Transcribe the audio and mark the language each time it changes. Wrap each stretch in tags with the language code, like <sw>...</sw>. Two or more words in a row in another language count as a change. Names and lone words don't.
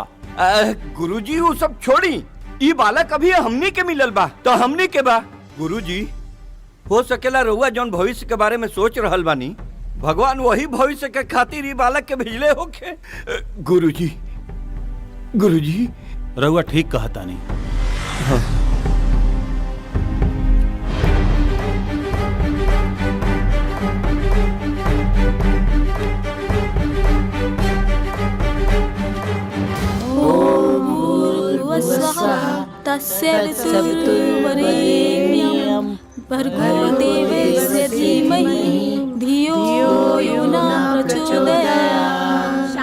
<bho>गुरुजी वो सब छोड़ी, ये बालक अभी हमनी के मिलल बा तो हमनी के बा। गुरुजी, हो सकेला रउआ जौन भविष्य के बारे में सोच रहल बानी, भगवान वही भविष्य के खातिर ये बालक के भेजले होखे। गुरुजी, गुरुजी, रउआ ठीक कहतानी। हाँ।</bho> <sa>तस्य वितुर्वरेण्यं भर्गो देवस्य धीमहि धियो यो न प्रचोदयात्।</sa>